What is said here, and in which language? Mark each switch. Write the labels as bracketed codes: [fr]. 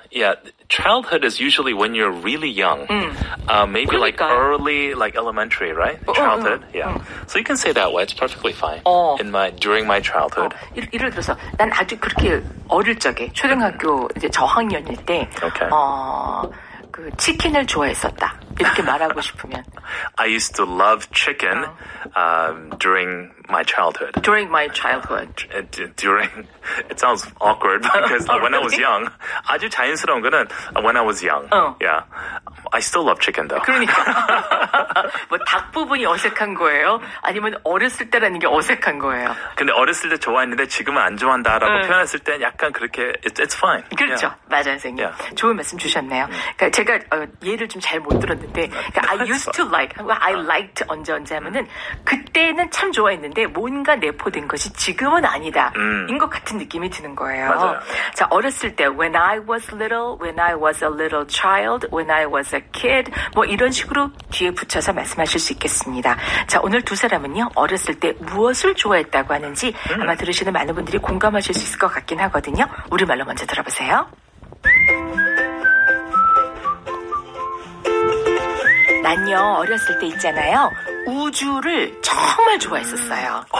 [en] Yeah, childhood is usually when you're really young. Maybe like early, like elementary, right? Childhood. Yeah. So you can say that way. It's perfectly fine. During my childhood. [ko] 예를 들어서 난 아주 그렇게 어릴 적에 초등학교 이제 저학년일 때 [en] Okay. [ko] 그 치킨을 좋아했었다. 이렇게 말하고 싶으면 [en] I used to love chicken during my childhood. During my childhood. It sounds awkward because when I was young, [ko] 아주 자연스러운 거는 [en] when I was young. Yeah. I still love chicken though. [ko] 그러니까 뭐 닭 부분이 어색한 거예요? 아니면 어렸을 때라는 게 어색한 거예요? 근데 어렸을 때 좋아했는데 지금은 안 좋아한다라고 표현했을 때 약간 그렇게 [en] it's fine. [ko] 그렇죠. [en] Yeah. [ko] 맞아요, 선생님. [en] Yeah. [ko] 좋은 말씀 주셨네요. 그러니까 제가 예를 좀 잘 못 들었는데 그러니까 [en] I used to like, I liked [ko] 언제 하면은 그때는 참 좋아했는데 뭔가 내포된 것이 지금은 아니다. 인 것 같은 느낌이 드는 거예요. 맞아요. 자, 어렸을 때 [en] when I was little, when I was a little child, when I was a kid [ko] 뭐 이런 식으로 뒤에 붙여서 말씀하실 수 있겠습니다. 자, 오늘 두 사람은요. 어렸을 때 무엇을 좋아했다고 하는지 아마 들으시는 많은 분들이 공감하실 수 있을 것 같긴 하거든요. 우리말로 먼저 들어보세요. 난요 어렸을 때 있잖아요 우주를 정말 좋아했었어요.